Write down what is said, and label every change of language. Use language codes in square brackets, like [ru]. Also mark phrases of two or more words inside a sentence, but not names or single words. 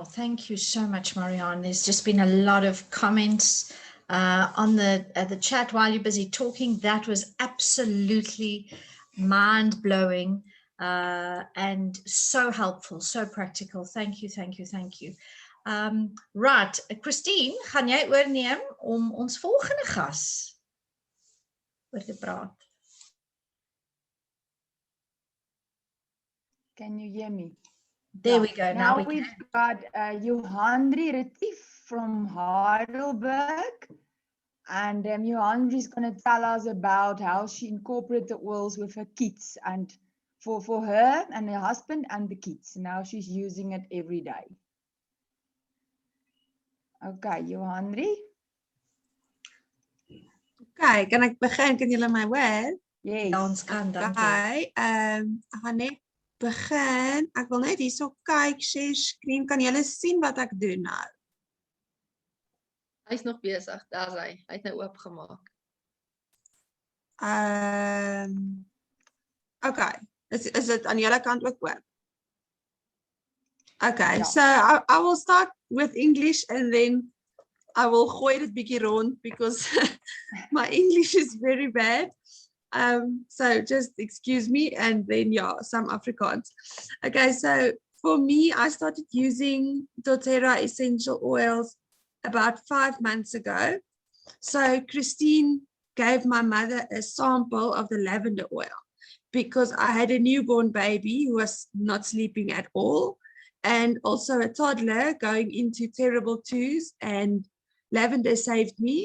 [en] Thank you so much, Marianne. There's just been a lot of comments on the chat while you're busy talking. That was absolutely mind-blowing and so helpful, so practical. Thank you, thank you, thank you. Right, [af] Christine, gaan jy oorneem om ons volgende gas oor te praat? [en] Can you hear me? There we go. Now we've got Johandri Retief from Heidelberg. And Johandri is going to tell us about how she incorporated the oils with her kids and for her and her husband and the kids. Now she's using it every day. Okay, Johanri? [af] Okay, kan ek begin? Kan julle my hoor? [en] Yes. [af] Ja, ons kan, dankie. Okay, ek gaan net begin. Ek wil net hierso kyk, [en] share screen. [af] Kan julle sien wat ek doen nou? Hy's nog besig, daar's hy. Hy het nou oopgemaak. Okay, is dit aan julle kant ook oop? Okay, Ja. [en] so I will start with English and then I will [af] gooi dit bietjie rond [en] because my English is very bad. So just excuse me, and then yeah, some Afrikaans. Okay, so for me, I started using doTERRA essential oils about 5 months ago. So Christine gave my mother a sample of the lavender oil because I had a newborn baby who was not sleeping at all, and also a toddler going into terrible twos, and lavender saved me.